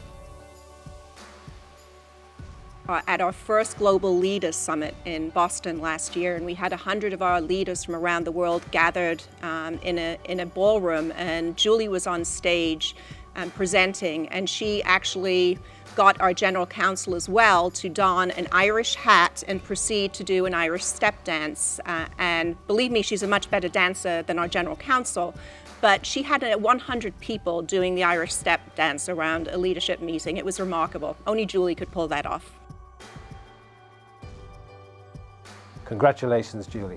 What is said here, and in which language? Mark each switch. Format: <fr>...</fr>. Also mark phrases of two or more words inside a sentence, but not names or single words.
<en>At our first Global Leaders Summit in Boston last year, and we had 100 of our leaders from around the world gathered in a ballroom, and Julie was on stage presenting, and she actually got our general counsel as well to don an Irish hat and proceed to do an Irish step dance. And believe me, she's a much better dancer than our general counsel, but she had 100 people doing the Irish step dance around a leadership meeting. It was remarkable. Only Julie could pull that off. Congratulations, Julie.</en>